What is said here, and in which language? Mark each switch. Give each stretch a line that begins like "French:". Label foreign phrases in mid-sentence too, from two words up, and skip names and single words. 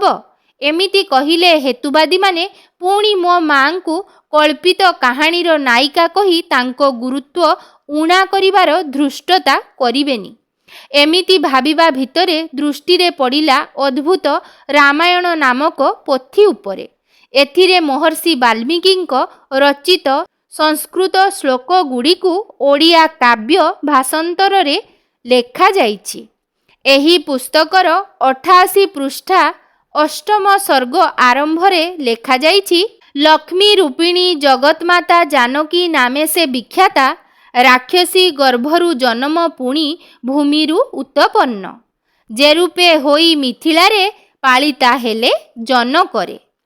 Odia: ଏମିତି କହିଲେ ହେତୁବାଦୀ ମାନେ ପୁଣି ମୋ ମାଆ କୁ କଳ୍ପିତ କାହାଣୀର ନାୟିକା କହି ତାଙ୍କୁ ଗୁରୁତ୍ୱ ଊଣା କରିବାର ଧୃଷ୍ଟତା କରିବେନି। ଏମିତି ଭାବିବା ଭିତରେ ଦୃଷ୍ଟିରେ ପଡ଼ିଲା ଅଦ୍ଭୁତ ରାମାୟଣ ନାମକ ପୋଥି ଉପରେ। ଏଥିରେ ମହର୍ଷି ବାଲ୍ମୀକିଙ୍କ ରଚିତ ସଂସ୍କୃତ ଶ୍ଳୋକ ଗୁଡ଼ିକୁ ଓଡ଼ିଆ କାବ୍ୟ ଭାଷାନ୍ତର ରେ ଲେଖା ଯାଇଛି। ଏହି ପୁସ୍ତକର 88 ପୃଷ୍ଠା ଅଷ୍ଟମ ସର୍ଗ ଆରମ୍ଭ ରେ ଲେଖା ଯାଇଛି। ଲକ୍ଷ୍ମୀ ରୂପିଣୀ ଜଗତମାତା ଜାନକୀ ନାମେ ସେ ବିଖ୍ୟାତା ରାକ୍ଷସୀ ଗର୍ଭରୁ ଜନ୍ମ ପୁଣି ଭୂମିରୁ ଉତ୍ପନ୍ନ ଯେ ରୂପେ ହୋଇ ମିଥିଳାରେ ପାଳିତା ହେଲେ ଜନକରେ।